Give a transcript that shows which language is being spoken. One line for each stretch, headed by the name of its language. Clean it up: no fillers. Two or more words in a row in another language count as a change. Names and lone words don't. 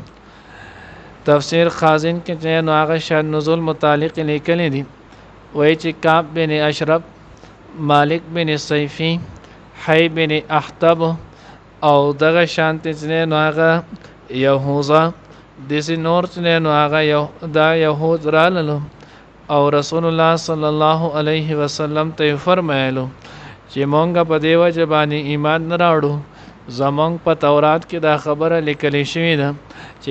Pashto: تفسیر خازن کې نو هغه شان نزول متعلق لیکلی دي وای چې کعب بن اشرف مالک بن سیفی حی بن احتب او دغه شانت نو هغه یهوذا د نور نو هغه دا یهود راللو او رسول الله
Arabic: صلی الله علیه وسلم
Pashto: ته فرمایلو چې مونږ په دیو جبانی ایمان نه راوړو زمونږ په تورات کې دا خبره لیکل شوې ده چې